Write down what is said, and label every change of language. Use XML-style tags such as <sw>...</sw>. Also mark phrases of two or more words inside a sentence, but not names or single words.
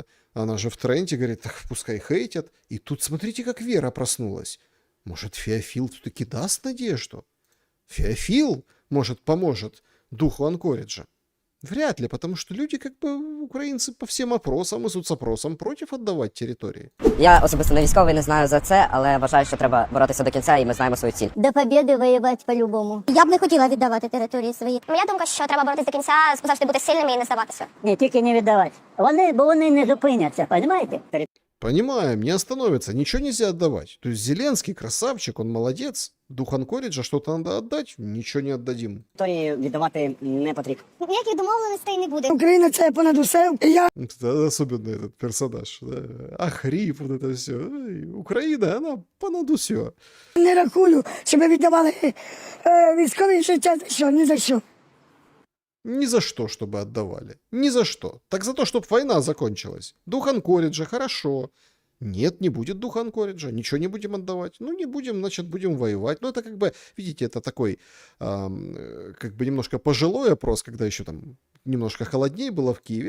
<ru>Она же в тренде, говорит, так пускай хейтят. И тут смотрите, как вера проснулась. Может, Феофил все-таки даст надежду? Феофил, может, поможет духу Анкориджа? Вряд ли, потому что люди, как бы, украинцы по всем опросам и соцопросам против отдавать территории.</ru> <uk>Я особисто не військовий, не знаю за це, але вважаю, що треба боротися до кінця, і ми знаємо свою ціль. До побєди воювати по-любому. Я б не хотіла віддавати території свої. Моя думка, що треба боротися до кінця, завжди бути сильними і не здаватися. Не, тільки не віддавати. Бо вони не зупиняться, розумієте?</uk> <ru>Понимаем, не остановится, ничего нельзя отдавать. То есть Зеленский красавчик, он молодец. Дух Анкориджа что-то надо отдать, ничего не отдадим.</ru> <uk>Території віддавати не потрібно. Ніяких домовленостей не буде. Україна це понад усе. Я</uk> <ru>Это особенно этот персонаж. Да? Ахрип, вот это все. Украина, она</ru> <uk>понад все. не рахую, щоб віддавали військові життя за що, ні за що.</uk> <ru>Ни за что, чтобы отдавали. Ни за что. Так за то, чтобы война закончилась. Дух Анкориджа, хорошо. Нет, не будет духа Анкориджа. Ничего не будем отдавать. Ну, не будем, значит, будем воевать. Ну, это как бы, видите, это такой, как бы немножко пожилой опрос, когда еще там немножко холоднее было в Киеве.</ru>